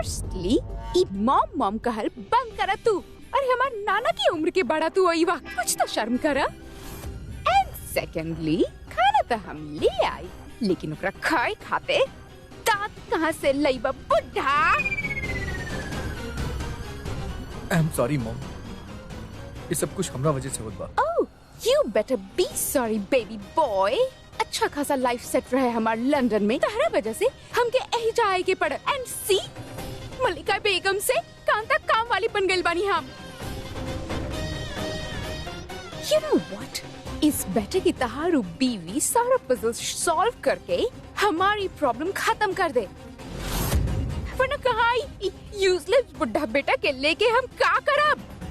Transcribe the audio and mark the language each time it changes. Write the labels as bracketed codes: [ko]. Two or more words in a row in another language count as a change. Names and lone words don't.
[bho] फर्स्टली ई [en] mom mom [bho] कहल बंद करा तू। अरे हमार नाना की उम्र के बड़ा तू आई वक्त कुछ तो शर्म करा। [en] and secondly [bho] खाना तो हम ले आई लेकिन ओकरा खाए खाते दांत कहाँ से लईबा बुढ़ा। [en] I am sorry mom, [bho] ये सब कुछ हमरा वजह से होत बा। [en] Oh, you better be sorry, baby boy. [bho] अच्छा खासा [en] life set [bho] रहे हमार लंदन में तहरा वजह से हमके यही जाए के पड़। [en] and see [bho] मलिका बेगम से कांता काम वाली बन गई बानी हम। [en] You know what? [bho] इस बेटे की तहारू बीवी सारा [en] puzzle solve [bho] करके हमारी प्रॉब्लम खत्म कर दे, वरना कहाँ यूजलेस बुढ़ा बेटा के लेके हम का करब।